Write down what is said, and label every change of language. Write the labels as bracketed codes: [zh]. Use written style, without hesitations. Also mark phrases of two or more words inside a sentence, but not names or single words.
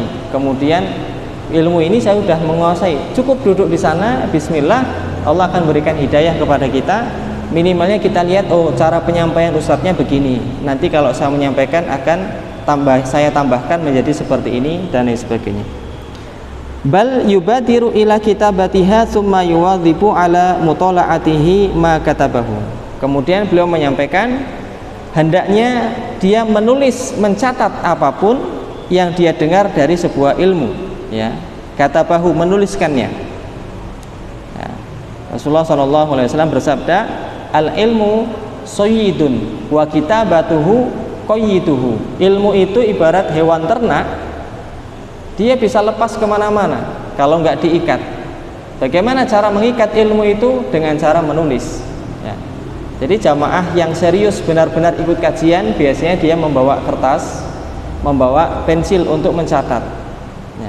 [id] Kemudian ilmu ini saya sudah menguasai. Cukup duduk di sana, bismillah, Allah akan berikan hidayah kepada kita. Minimalnya kita lihat, oh cara penyampaian ustadznya begini. Nanti kalau saya menyampaikan akan saya tambahkan menjadi seperti ini dan lain sebagainya. [ar] بل يبادر إلى كتابتها ثم يواظب على مطالعته ما كتبه. [id] Kemudian beliau menyampaikan hendaknya dia menulis, mencatat apapun yang dia dengar dari sebuah ilmu, ya. Katabahu, menuliskannya. Ya. Rasulullah SAW bersabda, [ar] العلم سيد وكتابته قيده. [id] Ilmu itu ibarat hewan ternak, dia bisa lepas kemana-mana kalau nggak diikat. Bagaimana cara mengikat ilmu itu? Dengan cara menulis, ya. Jadi jamaah yang serius benar-benar ikut kajian, biasanya dia membawa kertas, membawa pensil untuk mencatat, ya.